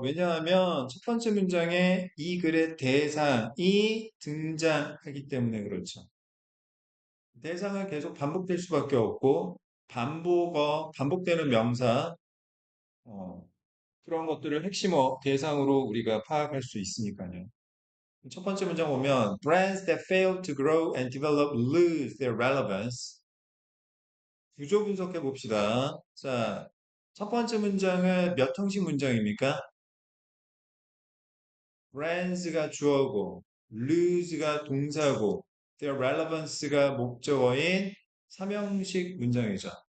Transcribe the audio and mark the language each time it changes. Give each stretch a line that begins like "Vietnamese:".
Korean: 왜냐하면 첫 번째 문장에 이 글의 대상이 등장하기 때문에 그렇죠. 대상은 계속 반복될 수밖에 없고, 반복되는 명사, 어, 그런 것들을 핵심어 대상으로 우리가 파악할 수 있으니까요. 첫 번째 문장 보면
English: brands that fail to grow and develop lose their relevance.
Korean: 구조 분석해 봅시다. 자, 첫 번째 문장은 몇 형식 문장입니까? brands가 주어고 lose가 동사고 their relevance가 목적어인 3형식 문장이죠.